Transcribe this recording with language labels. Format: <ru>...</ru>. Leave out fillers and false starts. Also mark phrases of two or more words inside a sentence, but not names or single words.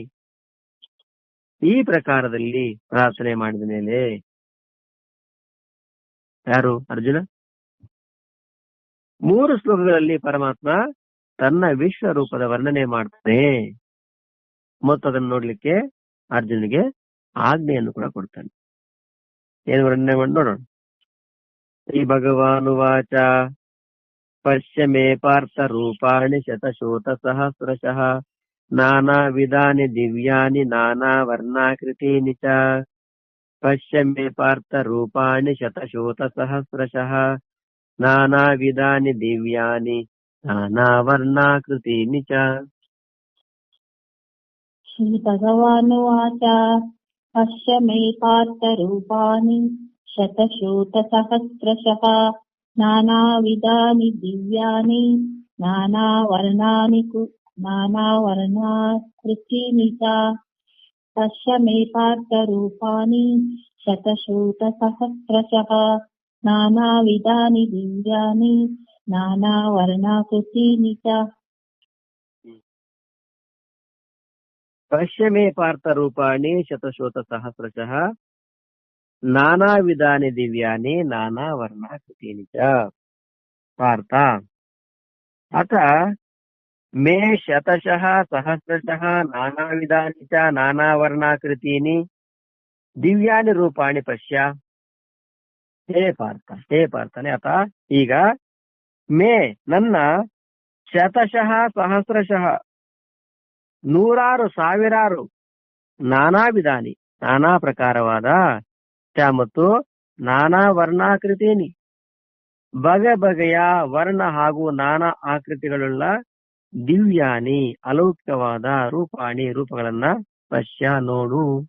<kn>ಈ ಪ್ರಕಾರದಲ್ಲಿ ಪ್ರಾರ್ಥನೆ ಮಾಡಿದ ಮೇಲೆ ಯಾರು? ಅರ್ಜುನ. 3 ಶ್ಲೋಕಗಳಲ್ಲಿ ಪರಮಾತ್ಮ ತನ್ನ ವಿಶ್ವರೂಪದ ವರ್ಣನೆ ಮಾಡ್ತಾನೆ ಮತ್ತು ಅದನ್ನು ನೋಡ್ಲಿಕ್ಕೆ ಅರ್ಜುನಿಗೆ ಆಜ್ಞೆಯನ್ನು ಕೂಡ ಕೊಡ್ತಾನೆ. ಏನು ವರ್ಣನೆ ಮಾಡಿ ನೋಡೋಣ.</kn> <sa>ಶ್ರೀ ಭಗವಾನುವಾಚ ಪಶ್ಯ ಮೇ ಪಾರ್ಥ ರೂಪಾಣಿ ಶತಶೋತ ಸಹಸ್ರಶಃ ನಾನಾ ವಿಧಾನಿ ದಿವ್ಯಾನಿ ನಾನಾ ವರ್ಣಾಕೃತೀನಿ ಚ. ಪಶ್ಯ ಮೇ ಪಾರ್ಥ ರೂಪಾಣಿ ಶತಶೋತ ಸಹಸ್ರಶಃ ನಾನಾ ವಿಧಾನಿ ದಿವ್ಯಾನಿ ನಾನಾ ವರ್ಣಾಕೃತೀನಿ ಚ. ಶ್ರೀ ಭಗವಾನುವಾಚ ಪಶ್ಯ ಮೇ ಪಾರ್ಥ ರೂಪಾಣಿ ಶತಶೋತ ಸಹಸ್ರಶಃ ನಾನಾ ವಿಧಾನಿ ದಿವ್ಯಾನಿ ನಾನಾ ವರ್ಣಾಕೃತೀನಿ ಚ. ಪಶ್ಯ ಮೇ ಪಾರ್ಥ ರೂಪಾಣಿ ಶತಶೋತ ಸಹಸ್ರಶಃ ನಾನಾ ವಿಧಾನಿ ದಿವ್ಯಾನಿ ನಾನಾ ವರ್ಣಾಕೃತೀನಿ ಚ. ಪಶ್ಯ ಮೇ ಪಾರ್ಥ ರೂಪಾಣಿ ಶತಶೋತ ಸಹಸ್ರಶಃ ನಾನಾ ವಿಧಾನಿ ದಿವ್ಯಾನಿ ನಾನಾ ವರ್ಣಾಕೃತೀನಿ ಚ. ಪಾರ್ಥ ಅಥ ಮೇ ಶತಶಃ ಸಹಸ್ರಶಃ ನಾನಾ ವಿಧಾನಿ ಚ ನಾನಾ ವರ್ಣಾಕೃತೀನಿ ದಿವ್ಯಾನಿ ರೂಪಾಣಿ ಪಶ್ಯ.</sa> <kn>ಹೇ ಪಾರ್ಥ, ಹೇ ಪಾರ್ಥನೆ, ಅಥ ಈಗ ಮೇ ನನ್ನ</kn> <sa>ಶತಶಃ ಸಹಸ್ರಶಃ</sa> <kn>ನೂರಾರು ಸಾವಿರಾರು</kn> <sa>ನಾನಾ ವಿಧಾನಿ</sa> <kn>ನಾನಾ ಪ್ರಕಾರವಾದ ಚ ಮತ್ತು</kn> <sa>ನಾನಾ ವರ್ಣಾಕೃತೀನಿ</sa> <kn>ಬಗೆ ಬಗೆಯ ವರ್ಣ ಹಾಗೂ ನಾನಾ ಆಕೃತಿಗಳುಳ್ಳ ದಿವ್ಯಾನಿ ಅಲೌಕಿಕವಾದ ರೂಪಾಣಿ ರೂಪಗಳನ್ನ ಪಶ್ಯ ನೋಡು.</kn>